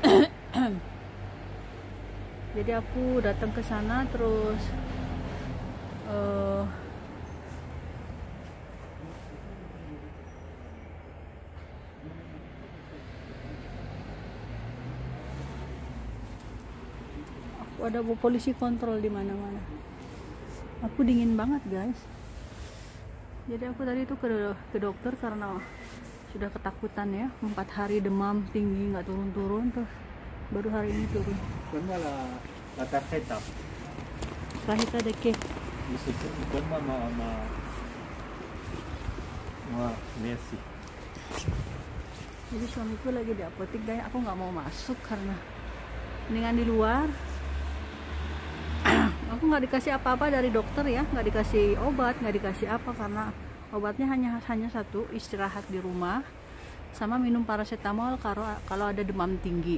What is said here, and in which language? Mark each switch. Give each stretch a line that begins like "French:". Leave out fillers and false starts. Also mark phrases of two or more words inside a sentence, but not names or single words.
Indonesian: Jadi aku datang ke sana terus ada polisi kontrol di mana-mana. Aku dingin banget, guys. Jadi aku tadi itu ke dokter karena sudah ketakutan ya, 4 hari demam tinggi nggak turun-turun, terus baru hari ini turun.
French: Donne-moi la tarjeta.
Spanish: Tarjeta de qué?
French: Donne-moi ma... Voilà, merci.
Indonesian: Jadi suamiku lagi di apotek, guys. Aku nggak mau masuk karena mendingan di luar. Aku nggak dikasih apa-apa dari dokter ya, nggak dikasih obat, nggak dikasih apa, karena obatnya hanya satu, istirahat di rumah sama minum paracetamol kalau ada demam tinggi.